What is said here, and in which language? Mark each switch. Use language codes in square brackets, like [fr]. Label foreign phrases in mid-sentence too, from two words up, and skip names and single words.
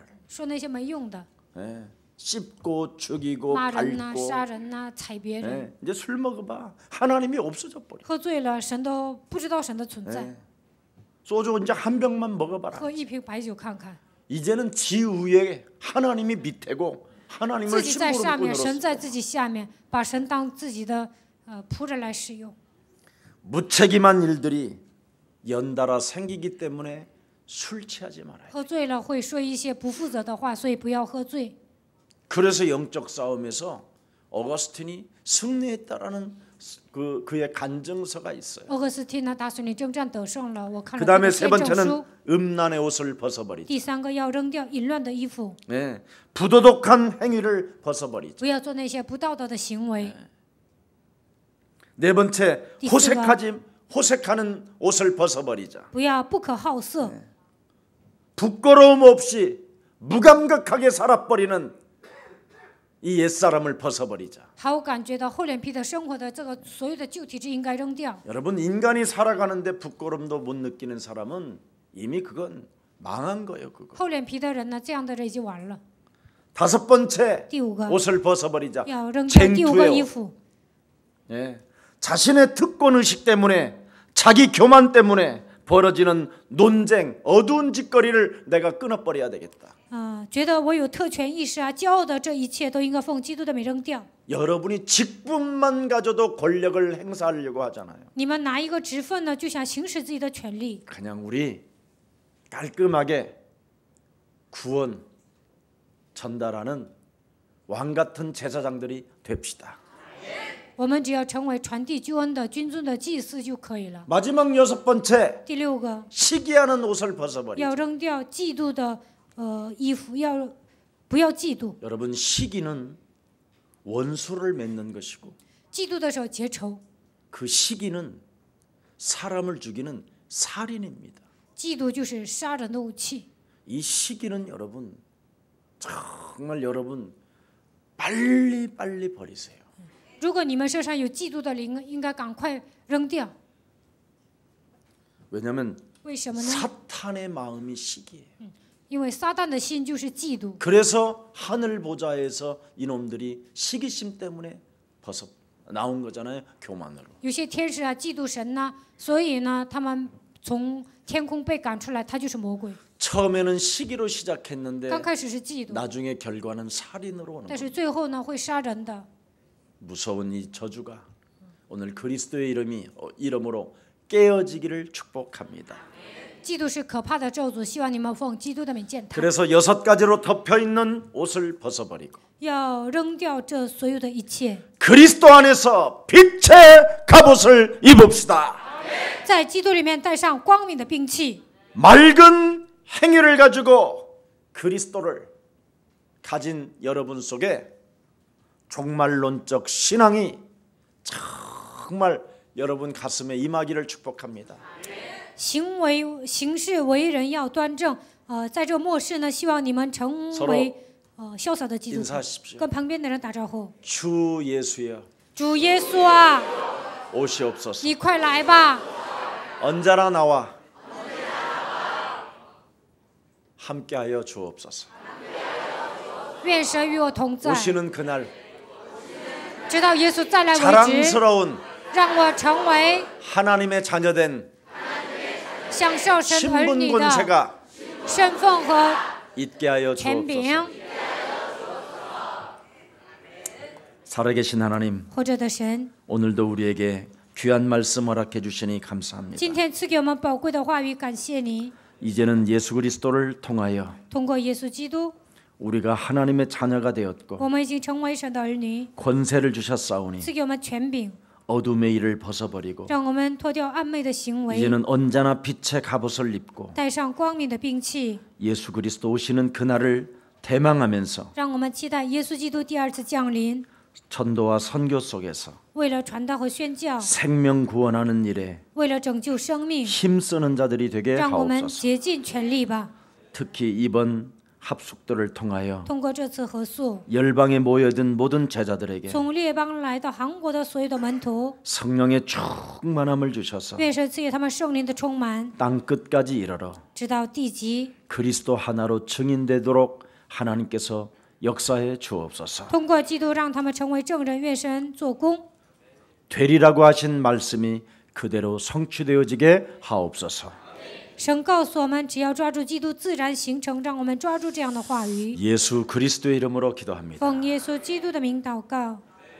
[zh] 说那些没用的， [ko] 예. 씹고 죽이고 [zh] 骂人呐、 [ko] 밟고. [zh] 杀人呐、踩别人。 [ko] 예. 이제 술 먹어봐. 하나님이 없어져 버려. [zh] 喝醉了，神都不知道神的存在。 [ko] 예. 소주 이제 한 병만 먹어봐라. [zh] 喝一瓶白酒看看， [ko] 이제는 지 위에 하나님이 밑에고 [zh] 自 [ko] 하나님을 [zh] 己在 [ko] 신부로 [zh] 上面， [ko] 뿐으로 [zh] 神在自己下面，把神当自己的仆人来使用。 [ko] 무책임한 일들이 연달아 생기기 때문에 술 취하지 말아요. [zh] 喝醉了会说一些不负责的话，所以不要喝醉。 [ko] 그래서 영적 싸움에서 어거스틴이 승리했다라는 그의 간증서가 있어요. [zh] 俄克斯汀呢，打属灵征战得胜了，我看 [ko] 그 [zh] 了他 [ko] 다음에 [zh] 的 [ko] 세 [zh] 见证 [ko] 번째는 [zh] 书。 [ko] 음란의 옷을 벗어버리죠. [zh] 第三个要扔掉淫乱的衣服， [ko] 네. 부도덕한 행위를 벗어버리죠. [zh] 不要做那些不道德的行为。 [ko] 네 번째 디스가. 호색하는 옷을 벗어버리자. [zh] 不要不可好色， [ko] 부끄러움 없이 무감각하게 살아버리는 이 옛사람을 벗어버리자. [zh] 毫无感觉的厚脸皮的生活的这个所有的旧体质应该扔掉。 [ko] 여러분, 인간이 살아가는데 부끄러움도 못 느끼는 사람은 이미 그건 망한 거예요. 그거. [zh] 厚脸皮的人呢，这样的人已经完了。 [ko] 다섯 번째, [zh] 第五个 [ko] 옷을 벗어버리자. [zh] 要扔掉第五个衣 [ko] 쟁투예요. [zh] 服， [ko] 예. 자신의 특권 의식 때문에, 자기 교만 때문에 벌어지는 논쟁, 어두운 짓거리를 내가 끊어버려야 되겠다. [zh] 觉得我有特权意识啊，骄傲的这一切都应该奉基督的名扔掉。 [ko] 여러분이 직분만 가져도 권력을 행사하려고 하잖아요. [zh] 你们拿一个职分呢，就想行使自己的权利。 [ko] 그냥 우리 깔끔하게 구원 전달하는 왕 같은 제사장들이 됩시다. [zh] 我们只要成为传递救恩的君尊的祭司就可以了。 [ko] 마지막 여섯 번째, [zh] 第六个， [ko] 시기하는 옷을 벗어버리자. [zh] 要扔掉嫉妒的衣服，不要嫉妒。 [ko] 여러분, 시기는 원수를 맺는 것이고 [zh] 嫉妒的时候结仇， [ko] 그 시기는 사람을 죽이는 살인입니다. [zh] 嫉妒就是杀人的武器。 [ko] 이 시기는 여러분 정말 여러분 빨리 버리세요. [zh] 如果你们身上有嫉妒的灵，应该赶快扔掉。 [ko] 왜냐하면 [zh] 为什么呢？ [ko] 사탄의 마음이 시기예요. [zh] 因为撒旦的心就是嫉妒。 [ko] 그래서 하늘 보좌에서 이놈들이 시기심 때문에 벗어 나온 거잖아요. 교만으로. [zh] 有些天使啊嫉妒神呐、所以呢，他们从天空被赶出来，他就是魔鬼。 [ko] 처음에는 시기로 시작했는데 [zh] 刚开始是嫉妒， [ko] 나중에 결과는 살인으로 오는 [zh] 但 [ko] 거예요. [zh] 是最后呢会杀人的。 [ko] 무서운 이 저주가 오늘 그리스도의 이름으로 깨어지기를 축복합니다. [zh] 嫉妒是可怕的咒诅，希望你们奉基督的名践踏。 [ko] 그래서 여섯 가지로 덮여 있는 옷을 벗어버리고 [zh] 要扔掉这所有的一切， [ko] 그리스도 안에서 빛의 갑옷을 입읍시다. [zh] 在基督里面带上光明的兵器， [ko] 맑은 행위를 가지고 그리스도를 가진 여러분 속에 종말론적 신앙이 정말 여러분 가슴에 임하기를 축복합니다. [zh] 行事为人要端正。在这末世呢，希望你们成为潇洒的基督徒。 [ko] 인사하십시오. [zh] 跟旁边的人打招呼， [ko] 주 예수여 [zh] 主耶稣啊， [ko] 오시옵소서. [zh] 你快来吧！ [ko] 언제나 나와 함께하여 주옵소서. [zh] 愿神与我同在， [ko] 오시는 그날 [zh] 直到耶稣再来为止， [ko] 자랑스러운 [zh] 让我成为 [ko] 하나님의 자녀된 [zh] 享受神儿女 [ko] 신분 [zh] 的 [ko] 권세가 [zh] 身份和 [ko] 있게 하여 [zh] 权柄。 [ko] 주옵소서. 살아계신 하나님, [zh] 活着的神， [ko] 오늘도 우리에게 귀한 말씀 허락해 주시니 감사합니다. [zh] 今天赐给我们宝贵的话语，感谢你。 [ko] 이제는 예수 그리스도를 통하여 [zh] 通过耶稣基督， [ko] 우리가 하나님의 자녀가 되었고 [zh] 我们已经成为神的儿女， [ko] 권세를 주셨사오니 [zh] 赐给我们权柄， [ko] 어둠의 일을 벗어버리고 [zh] 让我们脱掉暗昧的行为， [ko] 이제는 언제나 빛의 갑옷을 입고 [zh] 带上光明的兵器， [ko] 예수 그리스도 오시는 그날을 대망하면서 [zh] 让我们期待耶稣基督第二次降临。 [ko] 전도와 선교 속에서 [zh] 为了传道和宣教， [ko] 생명 구원하는 일에 [zh] 为了拯救生命， [ko] 힘쓰는 자들이 되게 [zh] 让我们 [ko] 하옵소서. [zh] 竭尽全力吧。 [ko] 특히 이번 합숙들을 통하여 [zh] 通过这次合宿， [ko] 열방에 모여든 모든 제자들에게 [zh] 从列邦来到韩国的所有的门徒， [ko] 성령의 충만함을 주셔서 [zh] 愿神赐给他们圣灵的充满， [ko] 땅 끝까지 이르러 [zh] 直到地极。 [ko] 그리스도 하나로 증인되도록 하나님께서 역사해 주옵소서. [zh] 通过基督让他们成为证人，愿神做工。 [ko] 되리라고 하신 말씀이 그대로 성취되어지게 하옵소서. [zh] 神告诉我们，只要抓住基督，自然形成。让我们抓住这样的话语。 [ko] 예수 그리스도의 이름으로 기도합니다. [zh] 奉耶稣基督的名祷告。